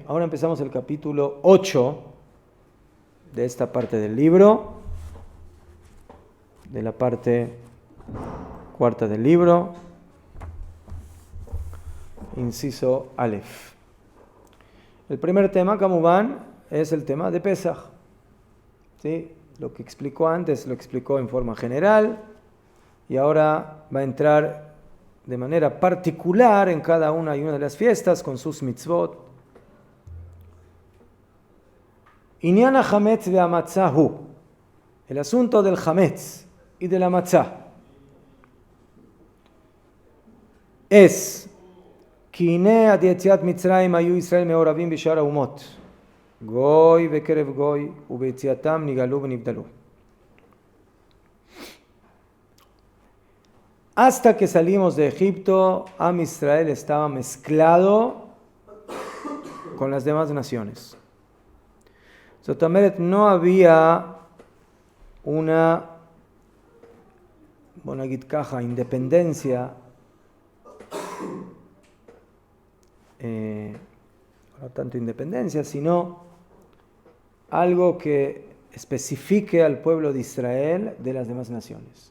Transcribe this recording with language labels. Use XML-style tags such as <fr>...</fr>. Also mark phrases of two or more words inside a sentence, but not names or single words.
<es>Ahora empezamos el capítulo 8 de esta parte del libro, de la parte cuarta del libro, inciso Aleph. El primer tema, Kamuban, es el tema de Pesach. ¿Sí? Lo que explicó antes lo explicó en forma general y ahora va a entrar de manera particular en cada una y una de las fiestas con sus mitzvot.</es> <he>ענין החמץ והמצה הוא.</he> <es>El asunto del hametz y de la matzah es</es> <he>כי הנה עד יציאת מצרים היו ישראל מעורבים בשאר האומות, גוי וקרב גוי, וביציאתם נגאלו ונבדלו.</he> <es>Hasta que salimos de Egipto,</es> <he>עם ישראל</he> <es>estaba mezclado con las demás naciones. Sotameret, no había una, independencia, no tanto independencia, sino algo que especifique al pueblo de Israel de las demás naciones.</es>